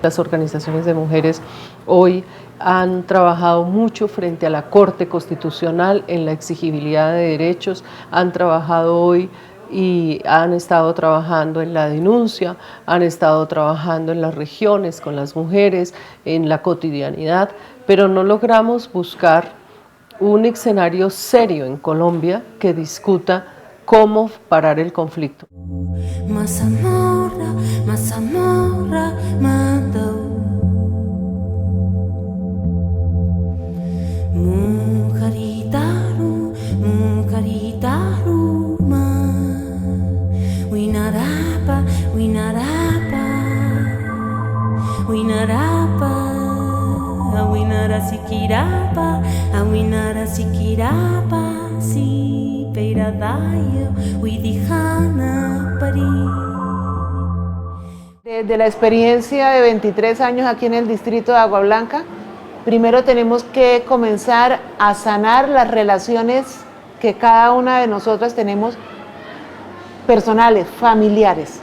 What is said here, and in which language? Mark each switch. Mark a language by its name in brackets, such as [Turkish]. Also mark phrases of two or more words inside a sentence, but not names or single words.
[Spanish] Las organizaciones de mujeres hoy han trabajado mucho frente a la Corte Constitucional en la exigibilidad de derechos, han trabajado hoy y han estado trabajando en la denuncia, han estado trabajando en las regiones con las mujeres, en la cotidianidad, pero no logramos buscar un escenario serio en Colombia que discuta cómo parar el conflicto. Mazamorra, mazamorra, mandou. Mujaritaru, mujaritaru, ma. Winarapa, winarapa, winarapa. Awinara sikirapa, awinara sikirapa, si peiradayo, widihana pari. Desde la experiencia de 23 años aquí en el distrito de Agua Blanca, primero tenemos que comenzar a sanar las relaciones que cada una de nosotras tenemos personales, familiares.